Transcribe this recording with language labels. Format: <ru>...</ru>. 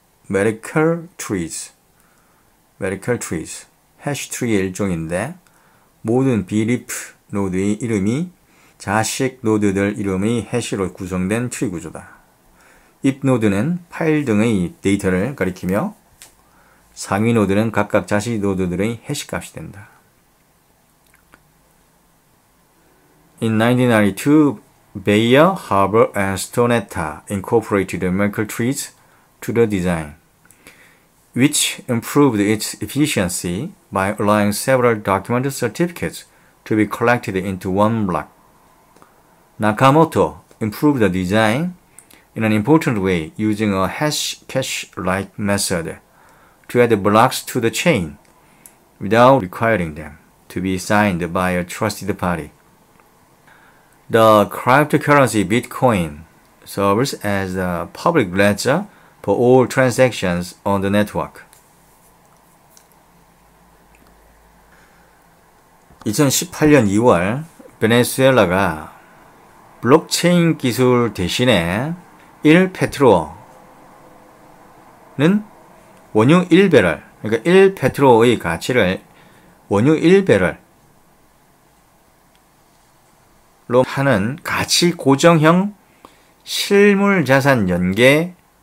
<ko>Merkle trees, 해시 트리의 일종인데 모든 비리프 노드의 이름이 자식 노드들 이름의 해시로 구성된 트리 구조다. ip 노드는 파일 등의 데이터를 가리키며 상위 노드는 각각 자식 노드들의 해시 값이 된다.</ko> <en>In 1992, Bayer, Haber, and Stonetta incorporated the Merkle trees to the design, which improved its efficiency by allowing several document certificates to be collected into one block. Nakamoto improved the design in an important way using a hash cache-like method to add blocks to the chain without requiring them to be signed by a trusted party. The cryptocurrency Bitcoin serves as the public ledger for all transactions on the network.</en> <ko>2018년 2월 베네수엘라가 블록체인 기술 대신에 1페트로는 원유 1배럴, 그러니까 1페트로의 가치를 원유 1배럴로 하는 가치 고정형 실물 자산 연계</ko>